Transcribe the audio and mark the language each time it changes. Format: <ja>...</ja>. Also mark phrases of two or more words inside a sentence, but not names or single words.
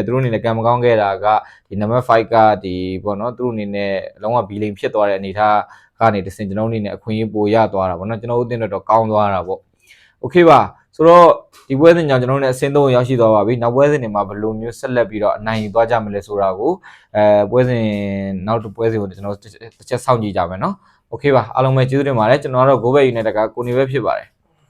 <my>သူတို့အနေနဲ့ကံမကောင်းခဲ့တာကဒီနံပါတ်5ကဒီပေါ့နော်သူတို့အနေနဲ့အလုံးဝဘီလိန်ဖြစ်သွားတဲ့အနေထားကနေတစင်ကျွန်တော်အနေနဲ့အခွင့်အရေးပိုရသွားတာပေါ့နော်ကျွန်တော်တို့အသင်းတော့ကောင်းသွားတာပေါ့โอเคပါဆိုတော့ဒီပွဲစဉ်ကြောင့်ကျွန်တော်တို့ ਨੇ အဆင့်3ရောက်ရှိသွားပါပြီနောက်ပွဲစဉ်တွေမှာဘယ်လိုမျိုးဆက်လက်ပြီးတော့အနိုင်ယူသွားကြမလဲဆိုတာကိုပွဲစဉ်နောက်တစ်ပွဲစဉ်ကိုကျွန်တော်တစ်ချက်စောင့်ကြည့်ကြမယ်เนาะโอเคပါအားလုံးပဲကျေးဇူးတင်ပါတယ်ကျွန်တော်ကတော့ Go Back United ကကိုနေပဲဖြစ်ပါတယ်</my>